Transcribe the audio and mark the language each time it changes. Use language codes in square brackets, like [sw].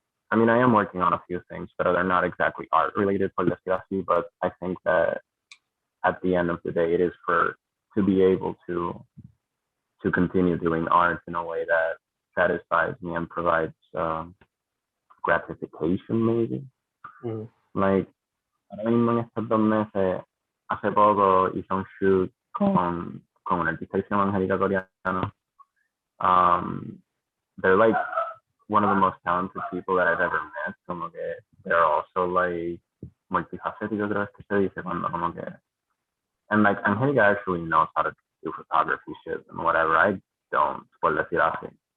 [en] I mean, I am working on a few things, but they're not exactly art related, [es] por decir así. [en] But I think that at the end of the day, it is to be able to continue doing art in a way that satisfies me and provides gratification, maybe. [es] Like, ahora mismo en estos 2 meses, hace poco hice un shoot con un artista que se llama Angélica Coreano. [en] They're like one of the most talented people that I've ever met. [es] Como que [en] they're also like [es] multifacéticos, creo que se dice cuando como que, [en] and like Angélica actually knows how to do photography shit and whatever. I don't, [es] por decir así.